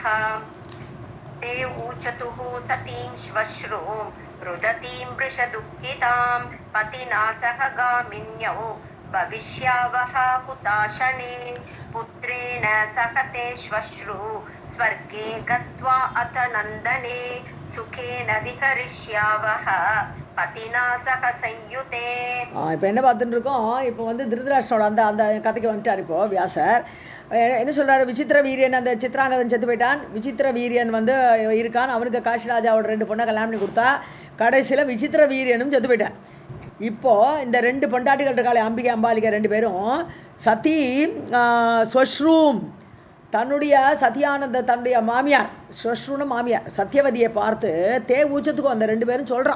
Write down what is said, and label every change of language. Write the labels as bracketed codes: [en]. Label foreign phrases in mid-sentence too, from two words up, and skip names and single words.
[sa] ते ऊचतुः सतीं श्वश्रूं रुदतीं वृषदुःखितां पतिना सह गामिन्यौ भविष्यावः हुताशने पुत्रेण सह ते श्वश्रू स्वर्गे गत्वा अथ नन्दने सुखेन विहरिष्यावः पतिना सह संयुते। [ta] இப்போ என்ன பார்த்துட்டு இருக்கோம், இப்போ வந்து திருதராஷ்டிரோட அந்த அந்த கதைக்கு வந்துட்டார். இப்போ வியாசர் என்ன சொல்கிறாரு, விசித்திர வீரியன் அந்த சித்ராங்கதன் செத்து போயிட்டான், விசித்திர வீரியன் வந்து இருக்கான், அவனுக்கு காஷிராஜாவோட 2 பொண்ணை கல்யாணம் பண்ணி கொடுத்தா, கடைசியில் விசித்திர வீரியனும் செத்து போயிட்டான். இப்போது இந்த 2 பொண்டாட்டிகள் இருக்காளே, அம்பிகை அம்பாலிகை 2 பேரும் [sa] सती श्वश्रूम् [ta] தன்னுடைய சத்தியானந்த தன்னுடைய மாமியார் ஸ்வஸ்ரூன மாமியார் சத்தியவதியை பார்த்து தே ஊச்சத்துக்கும் அந்த 2 பேரும் சொல்கிறான்.